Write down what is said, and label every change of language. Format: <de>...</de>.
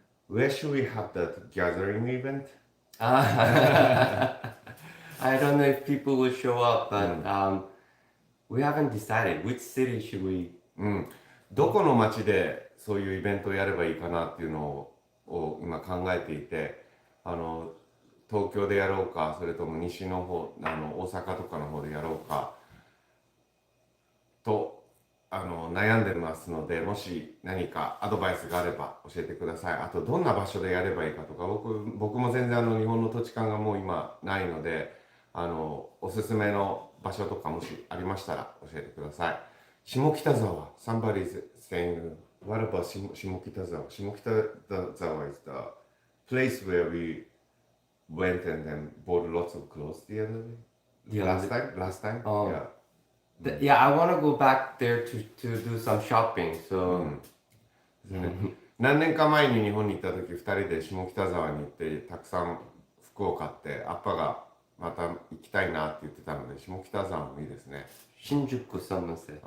<en>Where should we have that gathering event? I don't know if people will show up, but we haven't decided which city should we.</en> <ja>どこの町でそういうイベントをやればいいかなっていうのを今考えていて、東京でやろうか、それとも西の方、大阪とかの方でやろうかと悩んでますので、もし何かアドバイスがあれば教えてください。あとどんな場所でやればいいかとか、僕も全然日本の土地勘がもう今ないので、おすすめの場所とかもしありましたら教えてください。</ja> <en>下北沢 Somebody is saying, what about 下北沢? 下北沢 is the place where we went and then bought lots of clothes the other day. Last time? Oh. Yeah. Yeah, I want to go back there to do some shopping. So</en> <ja>何年か前に日本に行った時2人で下北沢に行ってたくさん服を買って、アッパがまた行きたいなって言ってたので、下北沢もいいですね。新宿3-4.</ja>